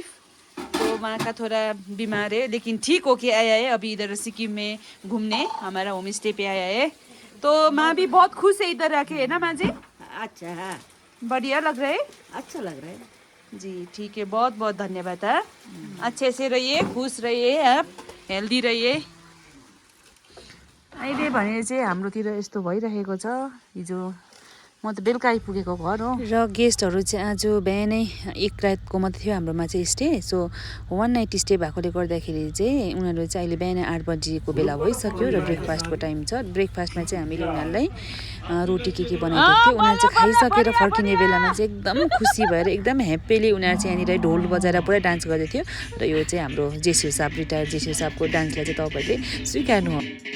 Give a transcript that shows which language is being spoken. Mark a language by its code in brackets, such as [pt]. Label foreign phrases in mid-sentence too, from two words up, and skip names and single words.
[hi] तो माँ का थोड़ा बीमार है लेकिन ठीक होके आया है अभी इधर सिक्किम में घूमने, हमारा होम स्टे पे आया है। तो माँ भी बहुत खुश है इधर आके, है ना माँ जी? अच्छा है, बढ़िया लग रहा है, अच्छा लग रहा है जी। ठीक है, बहुत बहुत धन्यवाद। है अच्छे से रहिए, खुश रहिए, आप हेल्दी रहिए। [ne] अहिले भने चाहिँ हाम्रोतिर यस्तो भइरहेको छ। हिजो म त बेलुका आइपुगेको घर हो र गेस्टहरू चाहिँ आज बिहानै एक रातको मात्रै थियो हाम्रोमा चाहिँ स्टे। सो 1 [en] night stay [ne] भएकोले गर्दाखेरि चाहिँ उनीहरू चाहिँ अहिले बिहान 8 बजीको बेला भइसक्यो र ब्रेकफास्टको टाइम छ। ब्रेकफास्टमा चाहिँ हामीले उनीहरूलाई रोटी के बनाइदिएको थियो। उनीहरू चाहिँ खाइसकेर फर्किने बेलामा चाहिँ एकदम खुसी भएर एकदम ह्याप्पीली उनीहरू चाहिँ यहाँनिर ढोल बजाएर पुरै डान्स गर्दै थियो। र यो चाहिँ हाम्रो जेसियो साहब, रिटायर्ड जेसियो साहबको डान्सलाई चाहिँ तपाईँहरूले स्वीकार्नु हो।